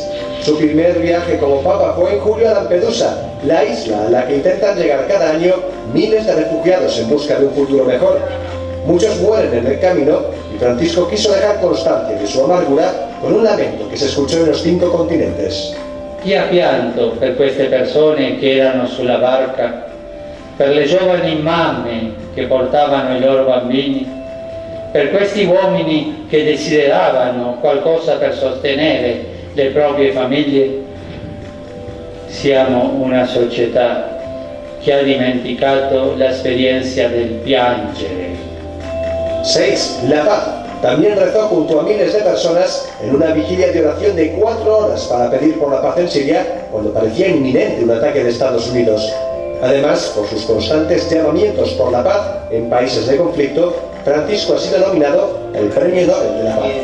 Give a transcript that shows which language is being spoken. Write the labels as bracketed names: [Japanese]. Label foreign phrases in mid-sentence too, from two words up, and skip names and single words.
[Spanish] Su primer viaje como Papa fue en julio a Lampedusa, la isla a la que intentan llegar cada año miles de refugiados en busca de un futuro mejor. Muchos mueren en el camino y Francisco quiso dejar constancia de su amargura con un lamento que se escuchó en los 5 continentes. [Italian] Chi ha pianto per queste persone che erano sulla barca, per le giovani mamme che portavano i loro bambini, per questi uomini che desideravano qualcosa per sostenere le proprie famiglie? Siamo una società che ha dimenticato l'esperienza del piangere. [Spanish] 6. La paz. También rezó junto a miles de personas en una vigilia de oración de 4 horas para pedir por la paz en Siria cuando parecía inminente un ataque de Estados Unidos. Además, por sus constantes llamamientos por la paz en países de conflicto, Francisco ha sido nominado al Premio Nobel de la Paz.